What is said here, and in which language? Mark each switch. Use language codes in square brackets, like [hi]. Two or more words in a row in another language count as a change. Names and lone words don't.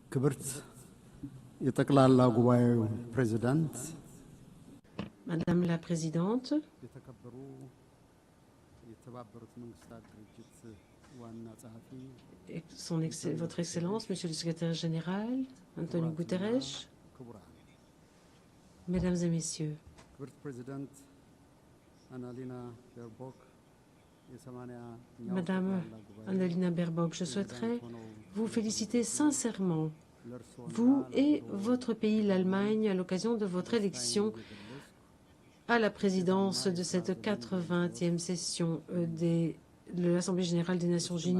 [am] ክብርት የጠቅላላ ጉባኤው ፕሬዝዳንት፣ [fr] Madame la Présidente, [am] የተከበሩ የተባበሩት መንግስታት ድርጅት ዋና ጸሐፊ፣ [fr] Votre Excellence, Monsieur le Secrétaire Général, Antonio Guterres, [am] ክቡራን፣ [fr] Mesdames et Messieurs, [am] ክብርት ፕሬዝዳንት አናሊና ቤርቦክ [fr] Madame Annalena Baerbock, je souhaiterais vous féliciter sincèrement, vous et votre pays, l'Allemagne, à l'occasion de votre élection à la présidence de cette 80e session de l'Assemblée générale des Nations unies.